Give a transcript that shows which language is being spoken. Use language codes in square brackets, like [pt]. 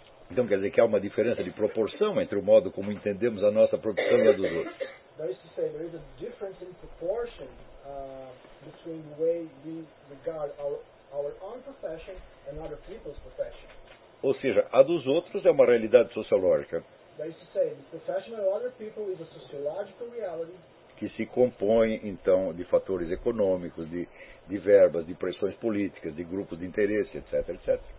[pt] Então quer dizer que há uma diferença de proporção entre o modo como entendemos a nossa profissão e a dos outros. [en] That is to say, there is a difference in proportion between the way we regard our own profession and other people's profession. [pt] Ou seja, a dos outros é uma realidade sociológica. [en] That is to say, the profession of other people is a sociological reality. [pt] Que se compõe, então, de fatores econômicos, de verbas, de pressões políticas, de grupos de interesse, etc., etc.